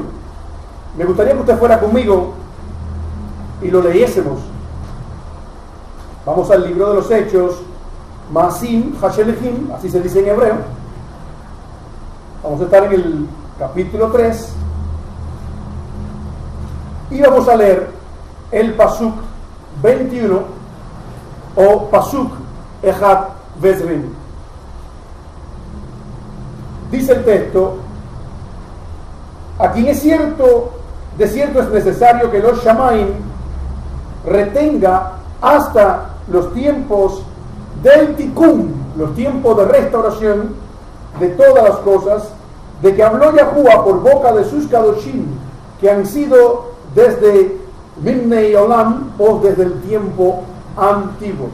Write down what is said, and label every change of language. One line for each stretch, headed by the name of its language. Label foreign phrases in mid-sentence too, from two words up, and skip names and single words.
Spanish: Me gustaría que usted fuera conmigo y lo leyésemos. Vamos al libro de los Hechos,
Hebrew: מעשים השליחים,
Spanish: así se dice en hebreo. Vamos a estar en el capítulo 3 y vamos a leer el pasuk 21 o
Hebrew: פסוק אחד ועשרים.
Spanish: Dice el texto: a quien es cierto, de cierto es necesario que los Shamaim retenga hasta los tiempos del Tikkun, los tiempos de restauración de todas las cosas, de que habló Yahuwah por boca de sus Kadoshim, que han sido desde
Hebrew: מימי עולם,
Spanish: o desde el tiempo antiguo.